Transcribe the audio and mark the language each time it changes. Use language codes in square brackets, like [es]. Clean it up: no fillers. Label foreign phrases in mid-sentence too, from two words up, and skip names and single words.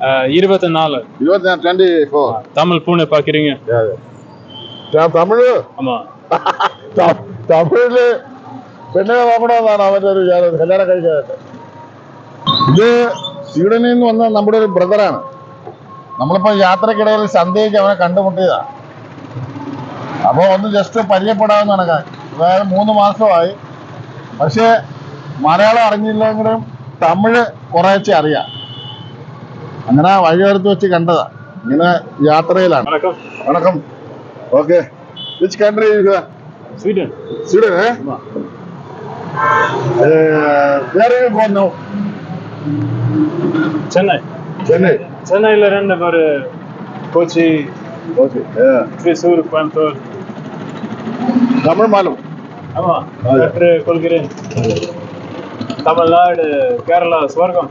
[ta] 24. 24. தமிழ் பூனை பாக்குறீங்க? தமிழ் ஆமா. [ml] തമിഴില് പെണ്ണുങ്ങളെ നോക്കണമെന്നാണ് അവന്റെ ഒരു വിചാരം. കല്യാണം കഴിക്കാനായിട്ട് ഇത് സ്വീഡനിൽ നിന്ന് വന്ന നമ്മുടെ ഒരു ബ്രദറാണ്. നമ്മളിപ്പോ യാത്രക്കിടയിൽ സന്ധ്യയ്ക്ക് അവനെ കണ്ടുമുട്ടിയതാ. അപ്പൊ ഒന്ന് ജസ്റ്റ് പരിചയപ്പെടാമെന്ന് നടക്കാൻ. അതായത് 3 മാസമായി. പക്ഷെ മലയാളം അറിഞ്ഞില്ലെങ്കിലും തമിഴ് കുറേശ്ശെ അറിയാം. അങ്ങനെ വഴിയോരത്ത് വെച്ച് കണ്ടതാ. ഇങ്ങനെ യാത്രയിലാണ്. വണക്കം. ഓക്കെ. [en] which country? Sweden. Sweden, eh? Where are you going now? [ta] Chennai. சென்னையில 2 பேரு. கொச்சி, திருச்சூர், கோயம்புத்தூர். தமிழ் மாலும். ஆமா, கற்று கொள்கிறேன். தமிழ்நாடு, கேரளா ஸ்வர்க்கம்.